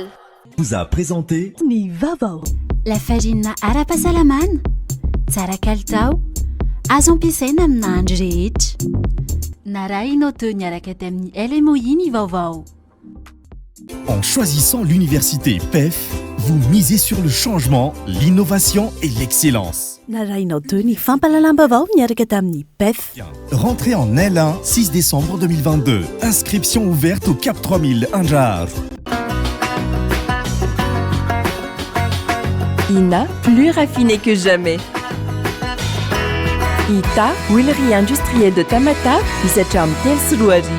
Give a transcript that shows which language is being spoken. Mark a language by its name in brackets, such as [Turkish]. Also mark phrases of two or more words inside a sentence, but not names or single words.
[French] Vous a présenté [Malagasy] Ny Vaovao. Lafarinina ara-pahasalamana, tsara kalitao, azo ampiasaina amina andro rehetra. Narahinao teo niaraka tamin'ny LMOI ny Vaovao. [French] En choisissant l'université PEF, vous misez sur le changement, l'innovation et l'excellence. [Malagasy] Narainao teo ny fampalalam-baovao miaraka tamin'ny PEF. [French] Rentrée en L1, 6 décembre 2022. Inscription ouverte au Cap 3000 Anjar. INA, plus raffiné que jamais. ITA, huilerie industrielle de Tamata, Isacham Telsruariv.